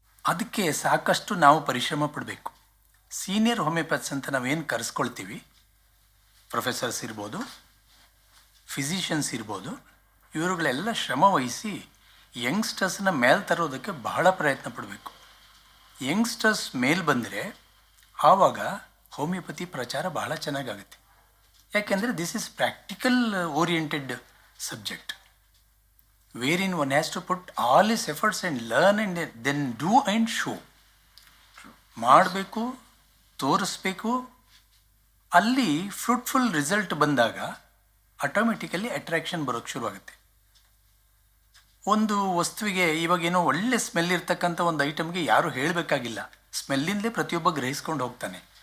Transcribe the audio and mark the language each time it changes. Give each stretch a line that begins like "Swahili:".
Kannada: ಅದಕ್ಕೆ ಸಾಕಷ್ಟು ನಾವು ಪರಿಶ್ರಮ ಪಡಬೇಕು. ಸೀನಿಯರ್ ಹೋಮಿಯೋಪ್ಯಾಥ್ಸ್ ಅಂತ ನಾವೇನು ಕರೆಸ್ಕೊಳ್ತೀವಿ, ಪ್ರೊಫೆಸರ್ಸ್ ಇರ್ಬೋದು, ಫಿಸಿಷಿಯನ್ಸ್ ಇರ್ಬೋದು, ಇವರುಗಳೆಲ್ಲ ಶ್ರಮ ವಹಿಸಿ ಯಂಗ್ಸ್ಟರ್ಸ್ನ ಮೇಲೆ ತರೋದಕ್ಕೆ ಬಹಳ ಪ್ರಯತ್ನ ಪಡಬೇಕು. ಯಂಗ್ಸ್ಟರ್ಸ್ ಮೇಲೆ ಬಂದರೆ ಆವಾಗ ಹೋಮಿಯೋಪತಿ ಪ್ರಚಾರ ಬಹಳ ಚೆನ್ನಾಗಾಗುತ್ತೆ. ಯಾಕೆಂದರೆ
English: This is practical oriented subject wherein one has to put all his efforts and learn and then do and show.
Kannada: ಮಾಡಬೇಕು, ತೋರಿಸ್ಬೇಕು. ಅಲ್ಲಿ ಫ್ರೂಟ್ಫುಲ್ ರಿಸಲ್ಟ್ ಬಂದಾಗ ಆಟೋಮೆಟಿಕಲಿ ಅಟ್ರಾಕ್ಷನ್ ಬರೋಕ್ಕೆ ಶುರುವಾಗುತ್ತೆ. ಒಂದು ವಸ್ತುವಿಗೆ ಇವಾಗೇನೋ ಒಳ್ಳೆ ಸ್ಮೆಲ್ ಇರ್ತಕ್ಕಂಥ ಒಂದು ಐಟಮ್ಗೆ ಯಾರೂ ಹೇಳಬೇಕಾಗಿಲ್ಲ, ಸ್ಮೆಲ್ಲಿಂದಲೇ ಪ್ರತಿಯೊಬ್ಬ ಗ್ರಹಿಸ್ಕೊಂಡು ಹೋಗ್ತಾನೆ.